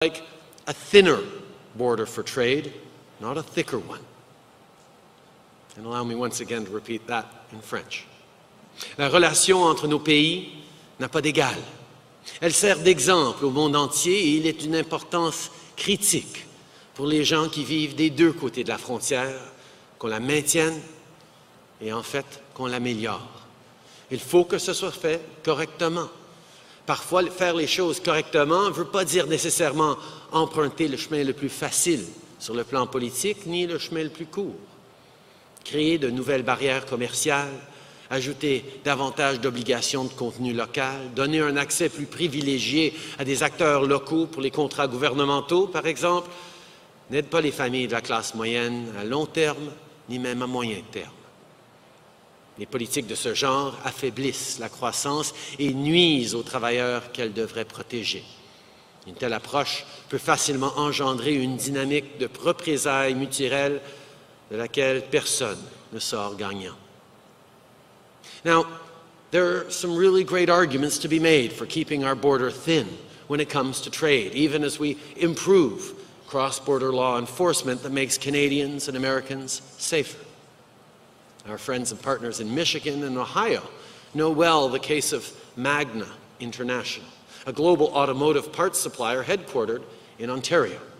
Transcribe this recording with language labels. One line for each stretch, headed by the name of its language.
English: like a thinner border for trade, not a thicker one. And allow me once again to repeat that in French.
French: La relation entre nos pays n'a pas d'égal. Elle sert d'exemple au monde entier et il est d'une importance critique pour les gens qui vivent des deux côtés de la frontière, qu'on la maintienne et en fait qu'on l'améliore. Il faut que ce soit fait correctement. Parfois, faire les choses correctement ne veut pas dire nécessairement emprunter le chemin le plus facile sur le plan politique, ni le chemin le plus court. Créer de nouvelles barrières commerciales, ajouter davantage d'obligations de contenu local, donner un accès plus privilégié à des acteurs locaux pour les contrats gouvernementaux, par exemple, n'aide pas les familles de la classe moyenne à long terme, ni même à moyen terme. Les politiques de ce genre affaiblissent la croissance et nuisent aux travailleurs qu'elles devraient protéger. Une telle approche peut facilement engendrer une dynamique de représailles mutuelles de laquelle personne ne sort gagnant.
English: Now, there are some really great arguments to be made for keeping our border thin when it comes to trade, even as we improve cross-border law enforcement that makes Canadians and Americans safer. Our friends and partners in Michigan and Ohio know well the case of Magna International, a global automotive parts supplier headquartered in Ontario.